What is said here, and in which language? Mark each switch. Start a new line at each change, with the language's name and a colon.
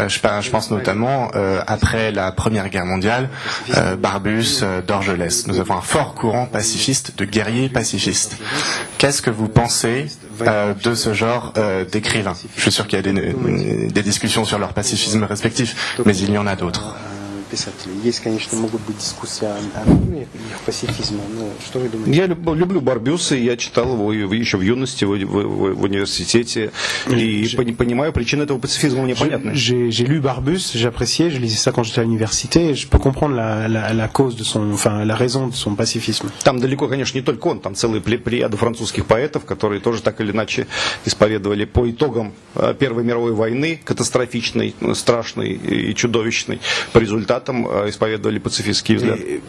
French: Je pense notamment, après la Première Guerre mondiale, Barbus, Dorgelès. Nous avons un fort courant pacifiste, de guerriers pacifistes. Qu'est-ce que vous pensez de ce genre d'écrivains? Je suis sûr qu'il y a des discussions sur leur pacifisme respectif, mais il y en a d'autres.
Russian: Есть, конечно, могут быть дискуссии о норме их пацифизма, но что вы думаете? Я люблю Барбюса, я читал его еще в юности, в университете, и понимаю, причины этого пацифизма мне понятны.
French: J'ai lu Barbus, j'appréciais, je lisais ça quand j'étais à l'université, et je peux comprendre la cause de la raison de son pacifisme.
Russian: Там далеко, конечно, не только он, там целая плеяда французских поэтов, которые тоже так или иначе исповедовали по итогам Первой мировой войны, катастрофичной, страшной и чудовищной, по результатам исповедовали пацифистские взгляды.